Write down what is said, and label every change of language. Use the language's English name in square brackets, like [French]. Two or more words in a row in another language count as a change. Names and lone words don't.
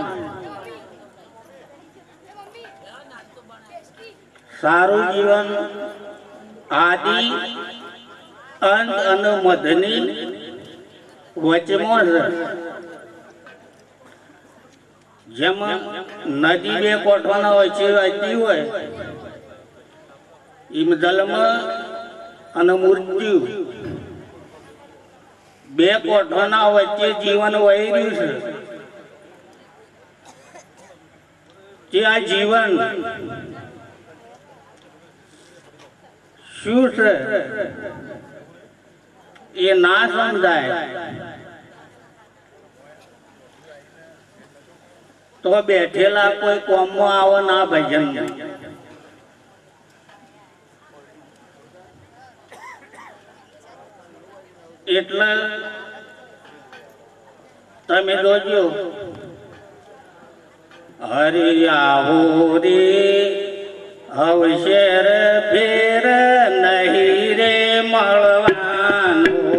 [Gujarati] સારૂ જીવન આદિ અંત અને મધની વચમાં છે। જેમ નદી બે કોઠવાના વચ્ચે વહેતી હોય એમ જન્મ અને મૃત્યુ બે કોઠવાના વચ્ચે જીવન વહી રહ્યું છે। જે આ જીવન શું છે એ ના સમજાય તો બેઠેલા કોઈ કોમ મેં આવે ના ભજન મેં। એટલે તમે જોજો હરે આવો રે અવસર ફેર નહીં રે મળવાનો।